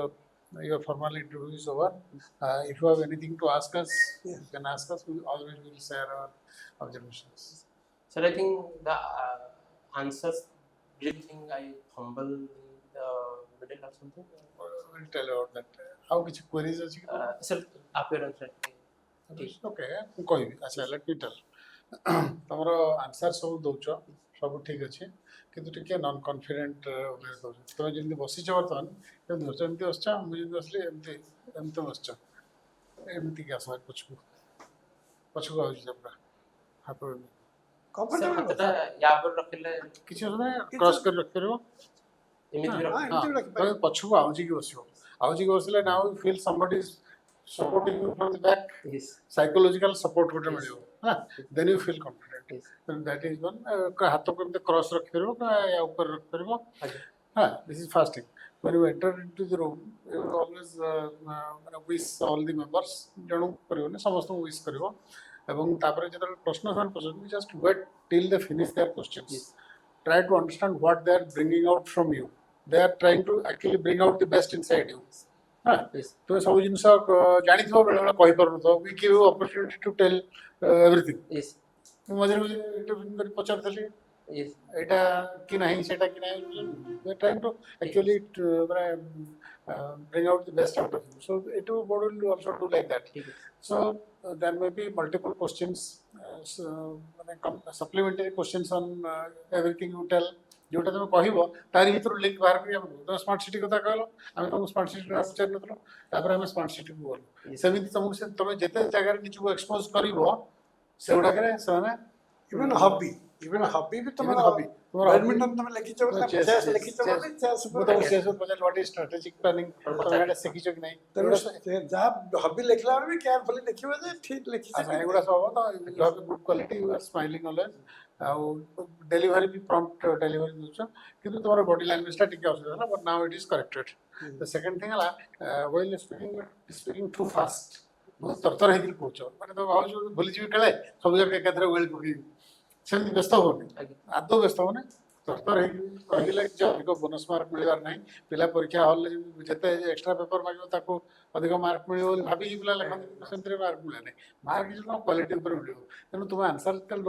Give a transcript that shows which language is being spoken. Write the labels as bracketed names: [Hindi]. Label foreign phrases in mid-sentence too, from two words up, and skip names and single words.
[English] So your formal interview is over. If you have anything to ask us, Yeah. you can ask us. We always will share our observations. Sir, I think the answers, do you think I fumble in the middle or something? We'll tell you about that. How much queries are you? Sir, appearance right? Okay, [Odia] ମୁଁ କହିବି ଆଚ୍ଛା [English] let me tell. [Odia] ତମର ଆନ୍ସର ସବୁ ଦଉଛ ସବୁ ଠିକ ଅଛି କିନ୍ତୁ ଟିକେ [English] non confident way [Odia] ଦଉଛ ତମେ ଯେମିତି ବସିଛ ବର୍ତ୍ତମାନ କେମିତି ବସିଛ ଏମିତି ବସିଛ ମୁଁ ଯେମିତି ବସିଲି ଏମିତି ଏମିତି ବସିଛ ଏମିତିକି ଆସ ପଛକୁ ପଛକୁ ଆଉଛି ପୁରା ହାତ Sir, Comfortable ହାତଟା ୟା ଉପରେ ରଖିଲେ କିଛି ଅସୁବିଧା କ୍ରସ୍ କରି ରଖିପାରିବ ଏମିତି ବି ହଁ ରଖ ଏମିତି ବି ତମେ ରଖିପାରିବ। ପଛକୁ ଆଉଜିକି ବସିବ ଆଉଜିକି ବସିଲେ [English] now you feel somebody is supporting you from the back yes, psychological support ଗୋଟେ Yes. [Odia] ମିଳିବ ହଁ [English] then you feel confident. yes. Then that is one [Odia] ହାତକୁ ଏମିତି କ୍ରସ୍ ରଖିପାରିବ ୟା ଉପରେ ରଖିପାରିବ ଆଜ୍ଞା। [English] ହଁ this is first thing. When you enter into the room you will always wish all the members [Odia] ଜଣକୁ କରିବନି ସମସ୍ତଙ୍କୁ wish କରିବ ଏବଂ ତାପରେ ଯେତେବେଳେ ପ୍ରଶ୍ନ ସେମାନେ ପଚାରନ୍ତି [English] just wait till they finish their questions. Yes. Try to understand what they are bringing out from you. They are trying to actually bring out the best inside you. ହଁ Yes. [Odia] ତୁମେ ସବୁ ଜିନିଷ ଜାଣିଥିବ ବେଳେବେଳେ କହିପାରୁନଥିବ [English] we give you opportunity to tell everything. Yes. [Odia] ମୁଁ ମଝିରେ ମଝିରେ ଇଣ୍ଟରଭ୍ୟୁ କରି ପଚାରୁଥିଲି [English] Yes. [Odia] ଏଇଟା କି ନାହିଁ ସେଇଟା କି ନାହିଁ [English] trying to actually ମାନେ bring out the best out of you. So it will also do like that. [Odia] ଠିକ ଅଛି। [English] So there may be multiple questions, ମାନେ supplementary questions on everything you tell. [Odia] ଯୋଉଟା ତମେ କହିବ ତାରି ଭିତରୁ ଲିଙ୍କ ବାହାର କରି ଆମକୁ ତମେ [English] smart city [Odia] କଥା କହିଲ ଆମେ ତମକୁ [English] smart city [Odia] ପଚାରି ନଥିଲୁ ତାପରେ ଆମେ [English] smart cityକୁ [Odia] ଗଲୁ [English] Yes. [Odia] ସେମିତି ତମକୁ ତମେ ଯେତେ ଜାଗାରେ ନିଜକୁ ଏକ୍ସପୋଜ କରିବ ସେଗୁଡାକରେ ସେମାନେ [English] even hobby [Odia] ବି ତମର hobby. ତୁମର ବ୍ୟାଡମିଣ୍ଟନ ତମେ ଲେଖିଛ ବୋଲେ Chess, ଚେସ୍ yes, ଲେଖିଛ chess. ବୋଲେ ଚେସ୍ ମୁଁ ତମକୁ ଶେଷ ପଚାରିଲି [English] what is strategic planning [Odia] ତମେ ଏଇଟା ଶିଖିଛ କି ନାହିଁ ତେଣୁ ଯାହା ହବି ଲେଖିଲା ବେଳେ ବି କେୟାରଫୁଲି ଲେଖିବ ଯେ ଠିକ ଲେଖିଛ ଆଚ୍ଛା ଏଗୁଡ଼ା ସବୁ ହବ ତ [English] you have a good quality you are smiling always [Odia] ଆଉ ଡେଲିଭରି ବି prompt ଡେଲିଭରି ଦେଉଛ କିନ୍ତୁ ତୁମର [English] body languageଟା [Odia] ଟିକେ ଅସୁବିଧା ହେଲା [English] but now it is corrected. The second thing [Odia] ହେଲା [English] while speaking too fast [Odia] ବହୁତ ତରତର ହେଇକି କହୁଛ ମାନେ ତମେ ଭାବୁଛ ଭୁଲିଯିବି କାଳେ ସବୁ ଯାକ ଏକାଥରେ ୱେଲ୍ ପକେଇବି ସେମିତି ବ୍ୟସ୍ତ ହୁଅନି ଆଜ୍ଞା। ଆଦୌ ବ୍ୟସ୍ତ ହୁଅନି ତରତର ହେଇକି କହିଲେ କିଛି ଅଧିକ [English] bonus mark [Odia] ମିଳିବାର ନାହିଁ ପିଲା ପରୀକ୍ଷା ହଲରେ ଯେତେ [English] extra paper [Odia] ମାଗିବ ତାକୁ ଅଧିକ ମାର୍କ ମିଳିବ ବୋଲି ଭାବିକି ପିଲା ଲେଖନ୍ତି କିନ୍ତୁ ସେମିତିରେ ମାର୍କ ମିଳେ ନାହିଁ [English] mark quality [Odia] ଉପରେ ମିଳିବ ତେଣୁ ତୁମେ ଆନ୍ସର